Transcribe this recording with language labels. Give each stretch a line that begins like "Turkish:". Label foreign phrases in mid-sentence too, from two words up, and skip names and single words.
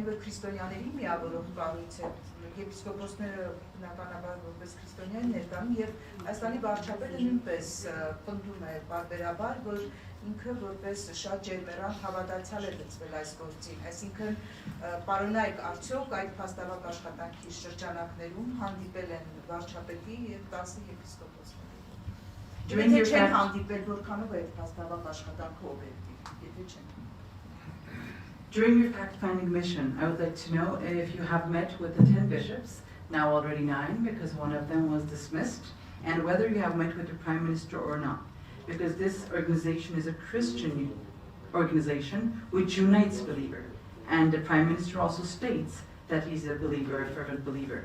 Armenian: որ քրիստոնյաների միավորող կառույց է, եպիսկոպոսները բնականաբար որպես քրիստոնյա են ներկայանում եւ Հայաստանի վարչապետը նույնպես պնդում է բարբերաբար, որ ինքը որպես շատ ջերմեռան հավատացյալ է լծվել այս գործին, այսինքն պարոնայք արդյոք այդ փաստավակ աշխատանքի շրջանակներում հանդիպել են վարչապետի եւ 10 եպիսկոպոսների։ Եթե չեն հանդիպել, որքանով է այդ փաստավակ աշխատանքը օբյեկտիվ, եթե չեն։
English: During your fact-finding mission, I would like to know if you have met with the 10 bishops, now already 9 because one of them was dismissed, and whether you have met with the Prime Minister or not. Because this organization is a Christian organization which unites believers, and the Prime Minister also states that he's a believer, a fervent believer.